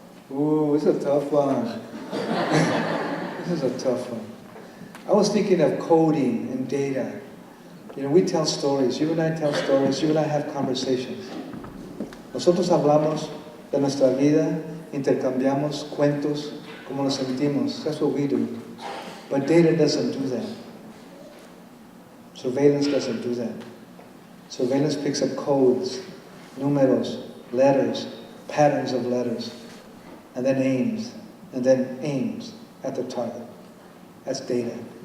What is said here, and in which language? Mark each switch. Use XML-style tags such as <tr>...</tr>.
<en>Ooh, this is a tough one. This is a tough one. I was thinking of coding and data. You know, we tell stories. You and I tell stories. You and I have conversations.</en> <es>Nosotros hablamos de nuestra vida, intercambiamos cuentos como nos sentimos.</es> <en>That's what we do. But data doesn't do that. Surveillance doesn't do that. Surveillance picks up codes, números, letters, patterns of letters, and then aims at the target. That's data.</en>